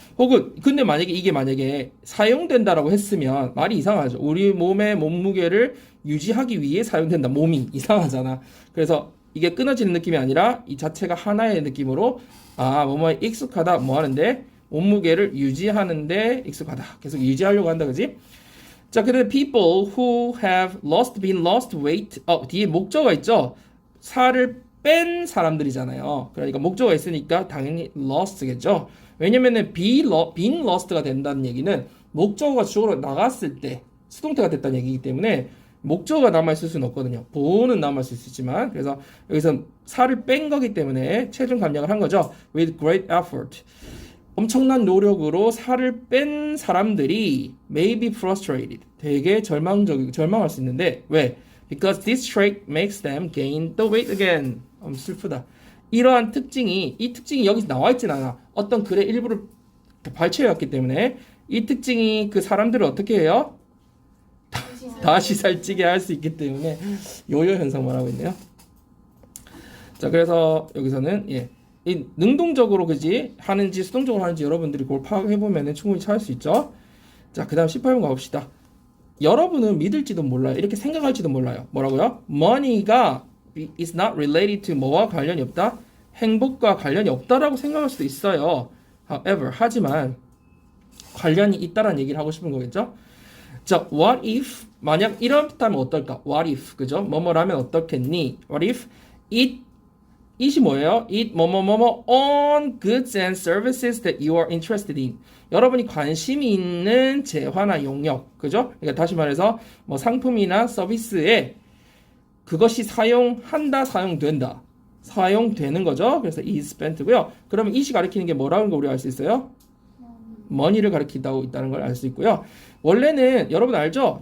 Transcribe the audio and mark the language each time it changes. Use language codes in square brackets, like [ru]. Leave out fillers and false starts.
[ko] 혹은 근데 만약에 사용된다라고 했으면 말이 이상하죠. 우리 몸의 몸무게를 유지하기 위해 사용된다. 몸이 이상하잖아. 그래서 이게 끊어지는 느낌이 아니라 이 자체가 하나의 느낌으로 뭐뭐에 익숙하다 뭐 하는데 몸무게를 유지하는데 익숙하다. 계속 유지하려고 한다, 그지? 자, 그다음에 [en] people who have been lost weight. [ko] 뒤에 목적어가 있죠. 살을 뺀 사람들이잖아요. 그러니까 목적어가 있으니까 당연히 lost겠죠. 왜냐면은 been lost가 된다는 얘기는 목적어가 주어로 나갔을 때 수동태가 됐다는 얘기이기 때문에 목적어가 남아있을 수는 없거든요. 보호는 남아있을 수 있지만 그래서 여기서 살을 뺀 거기 때문에 체중 감량을 한 거죠. [en] With great effort. [ko] 엄청난 노력으로 살을 뺀 사람들이 [en] may be frustrated. [ko] 되게 절망할 수 있는데 왜? [en] Because this trait makes them gain the weight again. [ko] 슬프다. 이러한 특징이 여기 나와 있진 않아. 어떤 글의 일부를 발췌해왔기 때문에 이 특징이 그 사람들을 어떻게 해요? 다시 살찌게 할 수 있기 때문에 요요 현상 말하고 있네요. 자, 그래서 여기서는 이 능동적으로 그지 하는지 수동적으로 하는지 여러분들이 그걸 파악해 보면은 충분히 찾을 수 있죠. 자, 그다음 18번 가봅시다. 여러분은 믿을지도 몰라요. 이렇게 생각할지도 몰라요. 뭐라고요? Money가 [en] is not related to [ko] 뭐와 관련이 없다? 행복과 관련이 없다라고 생각할 수도 있어요. [en] However, [ko] 하지만 관련이 있다라는 얘기를 하고 싶은 거겠죠? 자, what if 만약 이렇다면 어떨까? What if 그죠? 뭐뭐라면 어떻겠니? [en] What if it이 [ko] 뭐예요? [en] it 뭐뭐뭐뭐 on goods and services that you are interested in. [ko] 여러분이 관심이 있는 재화나 용역, 그죠? 그러니까 다시 말해서 뭐 상품이나 서비스에 그것이 사용된다. 사용되는 거죠. 그래서 is spent고요. 그러면 it이 가리키는 게 뭐라는 거 우리가 알 수 있어요? money를 가리킨다고 있다는 걸 알 수 있고요. 원래는 여러분 알죠?